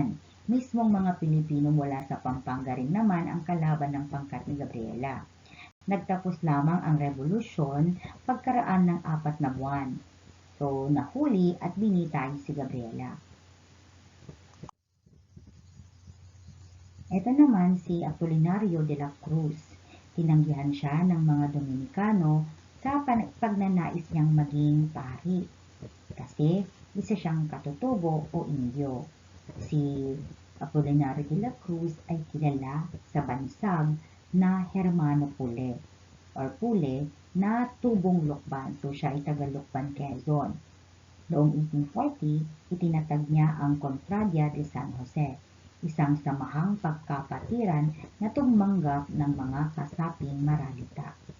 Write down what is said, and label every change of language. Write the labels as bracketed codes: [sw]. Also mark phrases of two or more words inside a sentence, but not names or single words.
[tl] Mismong mga Pilipino mula sa Pampanga rin naman ang kalaban ng pangkat ni Gabriela. Nagtapos lamang ang revolusyon pagkaraan ng 4 na buwan. So, nahuli at binitay si Gabriela. Ito naman si Apolinario de la Cruz. Tinanggihan siya ng mga Dominikano sa pagnanais niyang maging pari kasi isa siyang katutubo o Indio. Si Apolinario de la Cruz ay kilala sa bansag na Hermano Pule na tubong Lukban. So siya ay taga Lukban, Quezon. Noong 1840, itinatag niya ang Contradia de San Jose, isang samahang pagkapatiran na tumanggap ng mga kasaping Maralita.